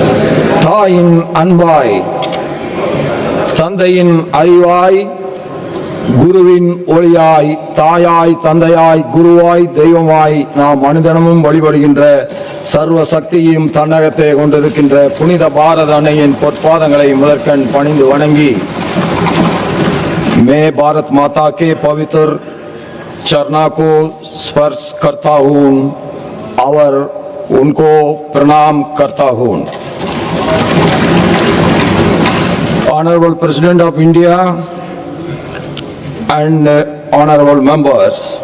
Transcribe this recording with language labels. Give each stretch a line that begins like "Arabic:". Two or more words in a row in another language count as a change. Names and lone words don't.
Tamil: தாயின் அன்பாய், தந்தையின் அறிவாய், குருவின் ஒளியாய், தாயாய், தந்தையாய், குருவாய், தெய்வமாய் நாம் மனிதனமும் வழிபடுகின்ற சர்வ சக்தியையும் தன்னகத்தை கொண்டிருக்கின்ற புனித பாரத அன்னையின் பொற்பாதங்களை முதற்கண் பணிந்து வணங்கி,
Hindi: मैं भारत माता के पवित्र चरणों को स्पर्श करता हूँ और उनको प्रणाम करता हूँ।
English: Honorable President of India and honorable members,